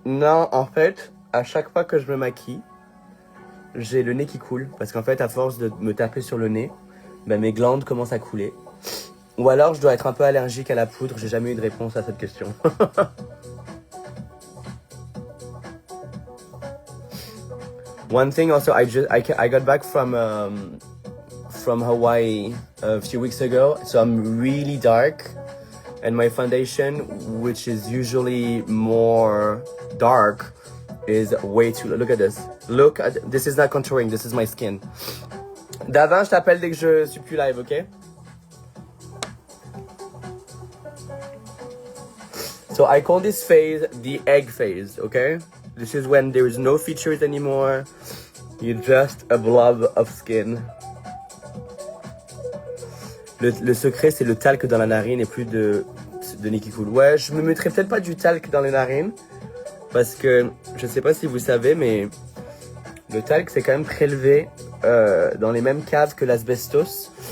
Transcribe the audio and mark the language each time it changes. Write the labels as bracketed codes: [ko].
[fr] Non, en fait, à chaque fois que je me maquille, j'ai le nez qui coule. Parce qu'en fait, à force de me taper sur le nez, ben, mes glandes commencent à couler. Ou alors, je dois être un peu allergique à la poudre. J'ai jamais eu de réponse à cette question. [en] One thing also, I got back from Hawaii a few weeks ago, so I'm really dark, and my foundation, which is usually more dark, is way too. Look at this. This is not contouring. This is my skin. [fr] Davin, je t'appelle dès que je suis plus live, ok? [en] So I call this phase the egg phase, okay? This is when there is no features anymore. You're just a blob of skin. [fr] Le secret, c'est le talc dans la narine et plus de nez qui coule. Ouais, je me mettrais peut-être pas du talc dans les narines. Parce que, je sais pas si vous savez, mais le talc, c'est quand même prélevé dans les mêmes caves que l'asbestos.